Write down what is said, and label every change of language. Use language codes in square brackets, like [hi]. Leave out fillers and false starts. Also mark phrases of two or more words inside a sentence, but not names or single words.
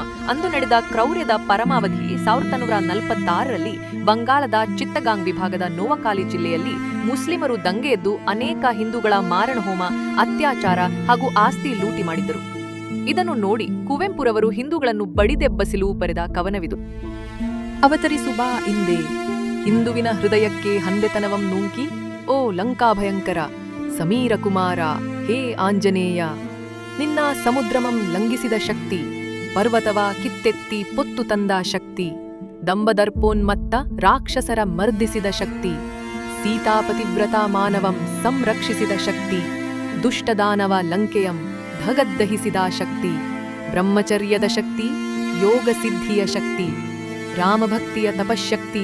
[kn] ಅಂದು ನಡೆದ ಕ್ರೌರ್ಯದ ಪರಮಾವಧಿ 1946ರಲ್ಲಿ ಬಂಗಾಳದ ಚಿತ್ತಗಾಂಗ್ ವಿಭಾಗದ ನೋವಕಾಲಿ ಜಿಲ್ಲೆಯಲ್ಲಿ ಮುಸ್ಲಿಮರು ದಂಗೆ ಎದ್ದು ಅನೇಕ ಹಿಂದೂಗಳ ಮಾರಣ ಹೋಮ, ಅತ್ಯಾಚಾರ ಹಾಗೂ ಆಸ್ತಿ ಲೂಟಿ ಮಾಡಿದ್ದರು. ಇದನ್ನು ನೋಡಿ ಕುವೆಂಪುರವರು ಹಿಂದೂಗಳನ್ನು ಬಡಿದೆಬ್ಬಸಿಲು ಬರೆದ ಕವನವಿದು. ಅವತರಿಸುಬಾ ಇಂದೆ ಹಿಂದುವಿನ ಹೃದಯಕ್ಕೆ ಹಂದೆತನವಂ ನೂಂಕಿ, ಓ ಲಂಕಾ ಭಯಂಕರ ಸಮೀರ ಕುಮಾರ ಹೇ ಆಂಜನೇಯ, ನಿನ್ನ ಸಮುದ್ರಮಂ ಲಂಘಿಸಿದ ಶಕ್ತಿ, ಪರ್ವತವ ಕಿತ್ತೆತ್ತಿ ಪೊತ್ತು ತಂದ ಶಕ್ತಿ, ದಂಬದರ್ಪೋನ್ಮತ್ತ ರಾಕ್ಷಸರ ಮರ್ದಿಸಿದ ಶಕ್ತಿ, ಸೀತಾಪತಿವ್ರತ ಮಾನವಂ ಸಂರಕ್ಷಿಸಿದ ಶಕ್ತಿ, ದುಷ್ಟದಾನವ ಲಂಕೆಯಂ ಧಗದ್ದಹಿಸಿದ ಶಕ್ತಿ, ಬ್ರಹ್ಮಚರ್ಯದ ಶಕ್ತಿ, ಯೋಗ ಸಿದ್ಧಿಯ ಶಕ್ತಿ, ರಾಮಭಕ್ತಿಯ ತಪಶಕ್ತಿ